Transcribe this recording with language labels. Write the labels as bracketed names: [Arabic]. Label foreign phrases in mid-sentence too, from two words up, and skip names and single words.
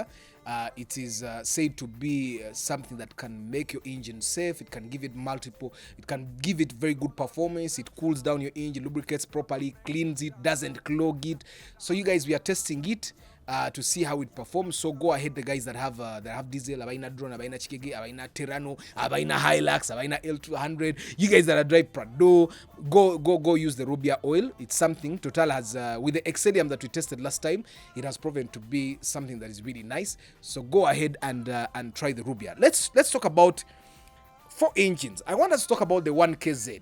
[English] It is said to be something that can make your engine safe. It can give it very good performance. It cools down your engine, lubricates properly, cleans it, doesn't clog it. So you guys, we are testing it to see how it performs. So go ahead, the guys that have diesel, [Ganda] abaina drone, abaina chikege, abaina Terrano, abaina Hilux, abaina L200. [English] You guys that are drive Prado, go use the Rubia oil. It's something Total has with the Excelium that we tested last time. It has proven to be something that is really nice. So go ahead and try the Rubia. Let's talk about 4 engines. I want us to talk about the 1KZ.